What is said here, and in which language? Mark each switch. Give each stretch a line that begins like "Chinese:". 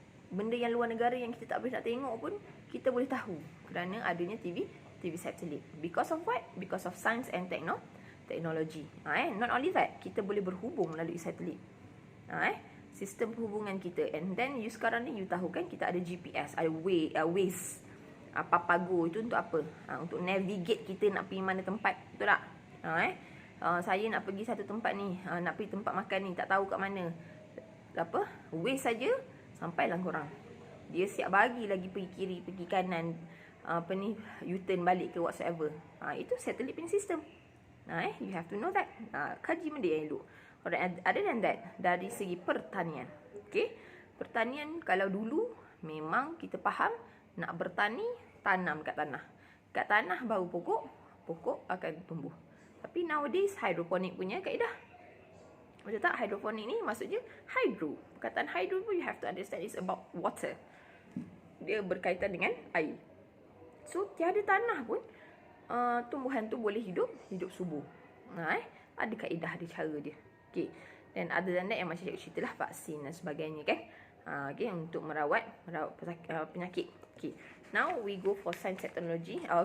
Malay: Benda yang luar negara yang kita tak boleh nak tengok pun kita boleh tahu kerana adanya TV satelit.
English: Because of what? Because of science and technology. Not only that,
Malay: kita boleh berhubung melalui satelit. Sistem perhubungan kita.
English: And then you
Malay: sekarang ni you tahu kan kita ada GPS, ada Waze, Papago. Itu untuk apa? Untuk navigate kita nak pergi mana tempat, betul tak? Saya nak pergi satu tempat ni, nak pergi tempat makan ni, tak tahu kat mana. Waze saja sampailah korang. Dia siap bagi lagi pergi kiri, pergi kanan, U-turn balik ke whatsoever. Itu satelit punya sistem.
English: You have to know that.
Malay: Kaji benda yang elok.
English: Alright, other than that,
Malay: dari segi pertanian. Okay, pertanian kalau dulu memang kita faham nak bertani, tanam kat tanah. Kat tanah baru pokok akan tumbuh. Tapi nowadays hydroponic punya kaedah. Betul tak? Hydroponic ni maksudnya hydro. Perkataan hydro pun
English: you have to understand is about water.
Malay: Dia berkaitan dengan air. So tiada tanah pun tumbuhan tu boleh hidup subur. Ada kaedah, ada cara dia. Okay. Dan
English: other than that
Malay: yang macam cikgu cerita lah, vaksin dan sebagainya kan.
English: Okay,
Malay: untuk merawat penyakit.
English: Okay. Now we go for science technology.